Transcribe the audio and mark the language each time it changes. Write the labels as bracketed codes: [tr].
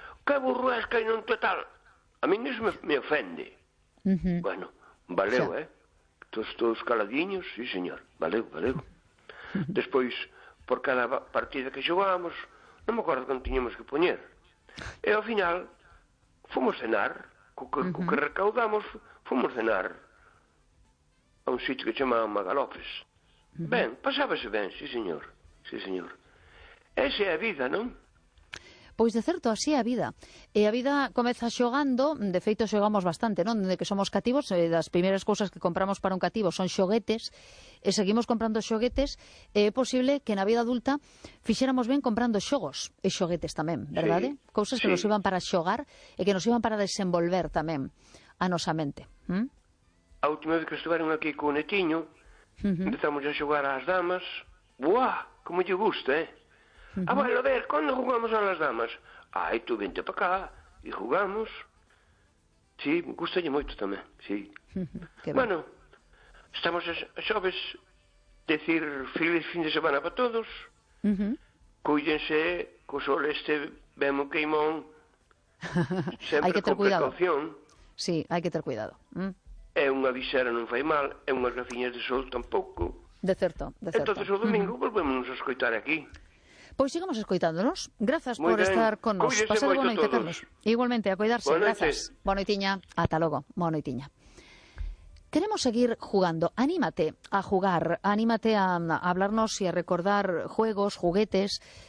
[gl] Que burro es que hai non total? A mí iso me ofende. Uh-huh. Bueno, valeu, yeah. Todos caladiños, sí, señor. Valeu. Despois, por cada partida que xogábamos, non me acordo quando tiñamos que poñer. E ao final, fomos cenar. Co que recaudamos, fomos cenar a un sitio que chamaban Magalopes. Uh-huh. Ben, pasábase ben, sí, señor. Sí, señor. Ese é a vida, non? Pois, de certo, así é a vida. E a vida comeza xogando, de feito xogamos bastante, non? Dende que somos cativos, das primeiras cousas que compramos para un cativo son xoguetes, e seguimos comprando xoguetes, e é posible que na vida adulta fixéramos ben comprando xogos e xoguetes tamén, verdade? Sí, cousas sí. Que nos iban para xogar e que nos iban para desenvolver tamén a nosa mente. A última vez que estuveron aquí co netiño, empezamos a xogar ás damas, buah, como lle gusta, eh? [es] Abuelo, a ver, ¿cuándo jugamos a las damas? Ay, tú vente para acá y jugamos. Sí, me gusta yo mucho también, sí. [gl] Bueno, estamos a xoves, decir feliz fin de semana para todos. Cuídense, co sol este, vemos queimón. [es] Hay que tener cuidado. Precaución. Sí, hay que tener cuidado. [gl] É unha visera non fai mal, é unhas gafiñas de sol tampouco. De certo. Entonces, o domingo volvemos a escoitar aquí. Pois sigamos escoitándonos. Grazas por estar con nos. Pasar boa noite a todos. Igualmente, a cuidarse. Bueno, grazas. Boa noitiña. Ata logo. Boa noitiña. [es] Queremos seguir jugando. Anímate a jugar. Anímate a hablarnos e a recordar juegos, juguetes.